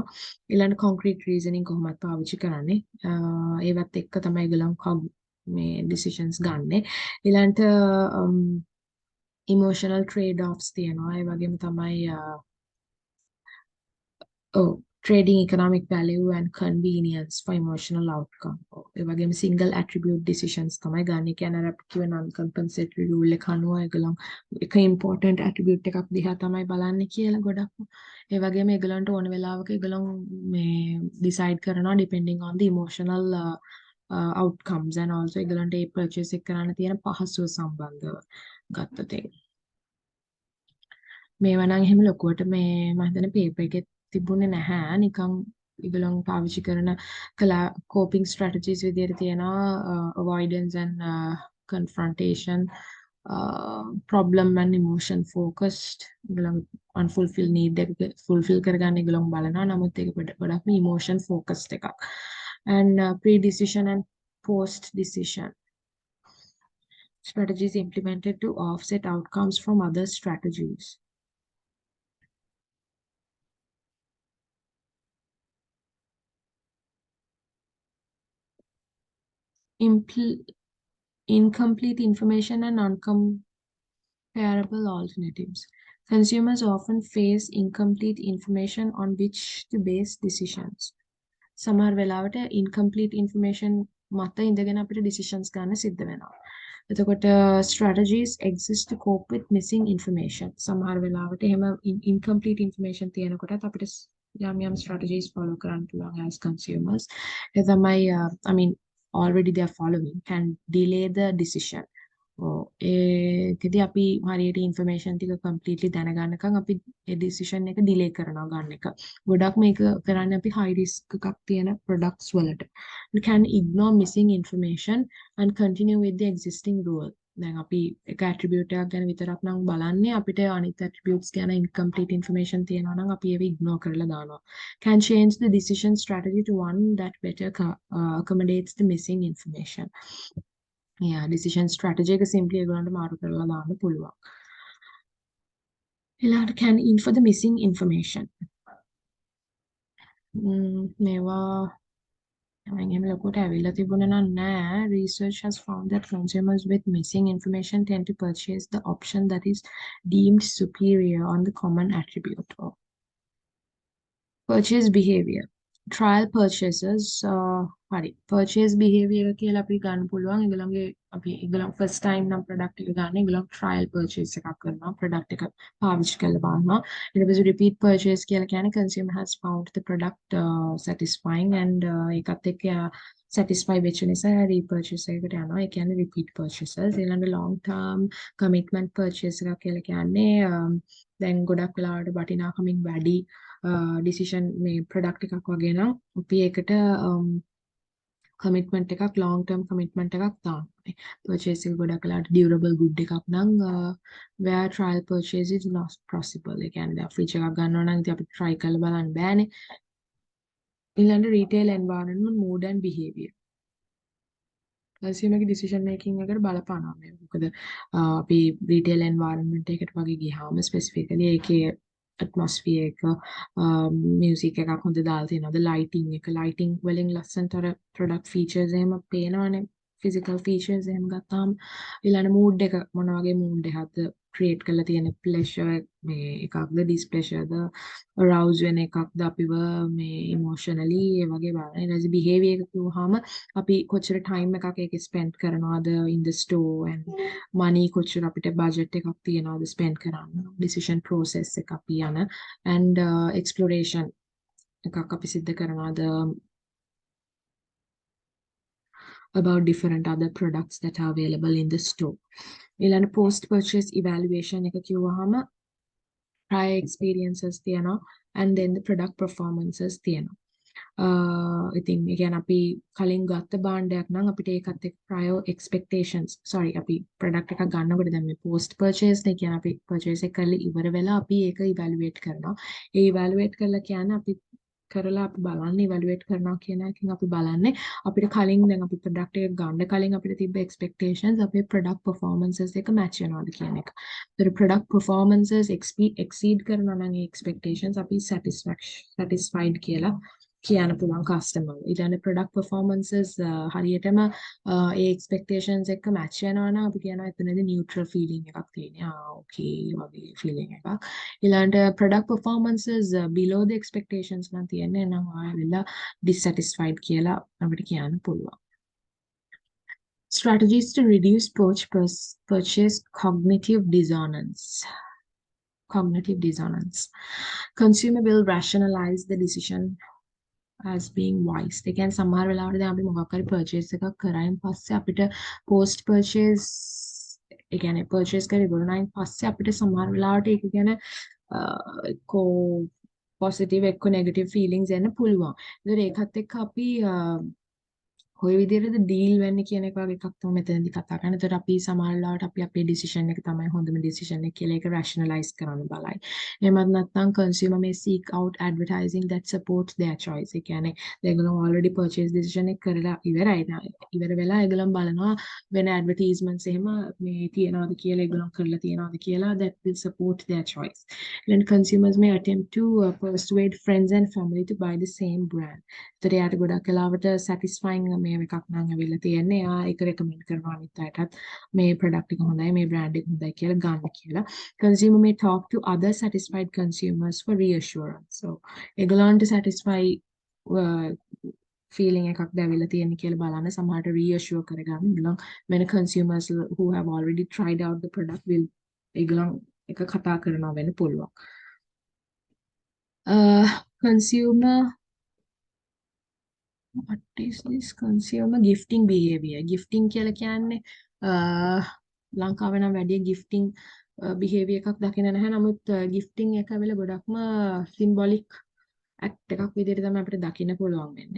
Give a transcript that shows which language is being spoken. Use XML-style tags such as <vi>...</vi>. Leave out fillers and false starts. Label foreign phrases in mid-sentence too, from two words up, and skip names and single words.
<si>ඊළඟ</si> <en>concrete reasoning</en> <si>කොහොමද පාවිච්චි කරන්නේ. ඒවත් එක්ක තමයි ඒගොල්ලෝ මේ decisions ගන්නෙ. ඊළඟට</si> <en>emotional trade offs</en> <si>තියෙනවා. ඒ වගේම තමයි</si> <en>trading economic value and convenience for emotional outcome.</en> <si>ඒ වගේම</si> <en>single attribute decisions</en> <si>තමයි ගන්න. කියන්නේ අර කිව්ව</si> <en>non compensatory rule</en> <si>එක අනුව ඒගොල්ලෝ එක</si> <en>important attribute</en> <si>එකක් දිහා තමයි බලන්නේ කියලා ගොඩක්. ඒ වගේම ඒගොල්ලන්ට ඕන වෙලාවක ඒගොල්ලෝ මේ decide කරනවා</si> <en>depending on the emotional outcomes and also</en> <si>ඒගොල්ලන්ට ඒ purchase එක කරන්න තියෙන පහසුව සම්බන්ධව ගත්තොත් මේවා නම් එහෙම ලොකුවට මේ මම හිතන්නේ පේපර් එකේ තිබුණේ නැහැ නිකන් ඒගොල්ලෝ පාවිච්චි කරන</si> <en>coping strategies</en> <si>විදිහට තියෙනවා</si> <en>avoidance and confrontation problem and emotion focused ඒගොල්ලෝ unfulfilled need එක fulfill කරගන්න</en> <si>ඒගොල්ලෝ බලනවා නමුත් ඒක ගොඩක්ම</si> <en>emotion focused එකක් and pre decision and post decision strategies implemented to offset outcomes from other strategies. Incomplete information and uncomparable alternatives. Consumers often face incomplete information on which to base decisions.</en> <si>සමහර වෙලාවට</si> <en>incomplete information</en> <si>මත ඉඳගෙන අපිට decisions ගන්න සිද්ධ වෙනවා.</si> <en>එතකොට strategies exist to cope with missing information.</en> <si>සමහර වෙලාවට එහෙම</si> <en>incomplete information</en> <si>තියෙනකොටත් අපිට යම් strategies follow කරන්න පුළුවන්</si> <en>as consumers.</en> <si>ඒ තමයි</si> <en>I mean already they are following can delay the decision.</en> <si>ඒකදී අපි හරියට information ටික completely දැනගන්නකම් අපි ඒ decision එක delay කරනවා ගන්න එක. ගොඩක් මේක කරන්නේ අපි</si> <en>high risk</en> <si>එකක් තියෙන products වලට.</si> <en>We can ignore missing information and continue with the existing rule.</en> <si>දැන් අපි එක attribute එකක් ගැන විතරක් නම් බලන්නේ අපිට අනිත් attributes ගැන</si> <en>incomplete information</en> <si>තියෙනවා නම් අපි ඒව ignore කරලා දානවා.</si> <en>Can change the decision strategy to one that better accommodates the missing information.</en> <si>Yeah,</si> <en>decision strategy</en> <si>එක simply ඒගොල්ලන්ට මාරු කරලා දාන්න පුළුවන්.</si> <en>ඊළඟට can infer the missing information.</en> <si>මේවා එහෙම ලොකුට ඇවිල්ලා තිබුණේ නැහැ.</si> <en>Research has found that consumers with missing information tend to purchase the option that is deemed superior on the common attribute. Purchase behavior. Trial purchases</en> <si>හරි</si> <en>purchase behavior</en> <si>කියලා අපි ගන්න පුළුවන් ඒගොල්ලන්ගේ අපි ඒගොල්ලන්</si> <en>first time</en> <si>නම් product එක ගන්න ඒගොල්ලන් trial purchase එකක් කරනවා product එක පාවිච්චි කරලා බලනවා ඊට පස්සේ</si> <en>repeat purchase</en> <si>කියලා කියන්නේ</si> <en>consumer has found the product satisfying and</en> <si>ඒකත් එක්ක satisfy වෙච්ච නිසා repurchase එකකට යනවා ඒ කියන්නේ</si> <en>repeat purchases</en> <si>ඊළඟ</si> <en>long term commitment purchase</en> <si>එකක් කියලා කියන්නේ දැන් ගොඩක් වෙලාවට වටිනාකමින් වැඩි decision මේ product එකක් වගේ නම් අපි ඒකට commitment එකක්</si> <en>long term commitment</en> <si>එකක් දානවා.</si> <en>Purchase</en> <si>එක ගොඩක් වෙලාවට</si> <en>durable good</en> <si>එකක් නම්</si> <en>where trial purchase is not possible.</en> <si>ඒ කියන්නේ fridge එකක් ගන්නවා නම් ඉතින් අපිට try කරලා බලන්න බෑනේ.</si> <en>ඊළඟ retail environment mood and behavior.</en> <si>consumer decision making එකට බලපානවා මේ. මොකද අපි</si> <en>retail environment</en> <si>එකකට වගේ ගියාම specifically ඒකේ atmosphere එක music එකක් හොඳ දාලා තියෙනවද lighting වලින් ලස්සනට අර</si> <en>product features</en> <si>එහෙම පේනවනේ</si> <en>physical features</en> <si>එහෙම ගත්තාම ඊළඟ mood එක මොන වගේ mood එකක්ද create කරලා තියෙන pleasure මේ එකක්ද displeasure ද arouse වෙන එකක්ද අපිව මේ emotionally ඒ වගේ බලන ඊට පස්සේ behavior එක කිව්වහම අපි කොච්චර time එකක් ඒකේ spend කරනවද</si> <en>in the store and money</en> <si>කොච්චර අපිට budget එකක් තියනවද spend කරන්න</si> <en>decision process</en> <si>එක අපි යන and exploration එකක් අපි සිද්ධ කරනවද</si> <en>about different other products that are available in the store. ඊළඟ post purchase evaluation</en> <si>එක කිව්වහම</si> <en>prior experiences තියෙනවා and then the product performances තියෙනවා.</en> <si>ඉතින් ඒ කියන්නේ අපි කලින් ගත්ත භාණ්ඩයක් නම් අපිට ඒකත් එක්ක</si> <en>prior expectations sorry</en> <si>අපි product එකක් ගන්නකොට දැන් මේ</si> <en>post purchase</en> <si>නේ කියන්නේ අපි purchase එක කරලා ඉවර වෙලා අපි ඒක evaluate කරනවා. ඒ evaluate කරලා කියන්නේ අපි කරලා අපි බලන්නේ evaluate කරනවා කියන එකෙන් අපි බලන්නේ අපිට කලින් දැන් අපි product එක ගන්න කලින් අපිට තිබ්බ expectations අපේ</si> <en>product performances</en> <si>එක match වෙනවද කියන එක. ඒතර</si> <en>product performances</en> <si>exceed කරනවා නම් ඒ expectations අපි satisfied කියලා කියන්න පුළුවන් කස්ටමර්. ඊළඟ</si> <en>product performances</en> <si>හරියටම ඒ expectations එක්ක match වෙනවා නම් අපි කියනවා එතනදී neutral feeling එකක් තියෙනවා. okay වගේ feeling එකක්. ඊළඟට</si> <en>product performances below the expectations</en> <si>නම් තියෙන්නේ නම් ආයෙලා dissatisfied කියලා අපිට කියන්න පුළුවන්.</si> <en>Strategies to reduce purchase cognitive dissonance. Cognitive dissonance. Consumer will rationalize the decision as being wise.</en> <si>ඒ කියන්නේ සමහර වෙලාවට දැන් අපි මොකක් හරි purchase එකක් කරායින් පස්සේ අපිට</si> <en>post purchase</en> <si>ඒ කියන්නේ purchase කරලා ඉවරනායින් පස්සේ අපිට සමහර වෙලාවට ඒක ගැන එක්කෝ positive එක්කෝ</si> <en>negative feelings</en> <si>එන්න පුළුවන්. ඒතර ඒකත් එක්ක අපි කොයි විදිහටද ඩීල් වෙන්නේ කියන එක වගේ එකක් තමයි මෙතනදී කතා කරන්නේ. ඒතර අපි සමහර වෙලාවට අපි අපේ decision එක තමයි හොඳම decision එක කියලා ඒක rationalize කරන්න බලයි. එහෙමත් නැත්නම්</si> <en>consumer may seek out advertising that supports their choice.</en> <si>ඒ කියන්නේ ඒගොල්ලෝ already</si> <en>purchase decision</en> <si>එක කරලා ඉවරයි. ඉවර වෙලා ඒගොල්ලෝ බලනවා වෙන advertisements එහෙම මේ තියනවාද කියලා ඒගොල්ලෝ කරලා තියනවාද කියලා</si> <en>that will support their choice. Then consumers may attempt to persuade friends and family to buy the same brand.</en> <si>ඒතර යාට ගොඩක් වෙලාවට satisfying මේ එකක් නම් ඇවිල්ලා තියෙන්නේ. එයා ඒක recommend කරනවා අනිත් අයටත් මේ product එක හොඳයි මේ brand එක හොඳයි කියලා ගන්න කියලා.</si> <en>Consumer may talk to other satisfied consumers for reassurance.</en> <si>So ඒගොල්ලන්ට satisfy feeling එකක් දැවිලා තියෙන කියලා බලන්න සමහරට reassure කරගන්න.</si> <en>ඒගොල්ලන් when consumers who have already tried out the product will</en> <si>ඒගොල්ලන් එක කතා කරනවා වෙන්න පුළුවන්.</si> <en>Consumer what is this consumer gifting behavior</en> <si>gifting කියලා කියන්නේ ලංකාවේ නම් වැඩි</si> <en>gifting behavior</en> <si>එකක් දකින්න නැහැ නමුත් gifting එක ඇවිල්ලා ගොඩක්ම</si> <en>symbolic act</en> <si>එකක් විදිහට තමයි අපිට දකින්න පුළුවන් වෙන්නේ.</si>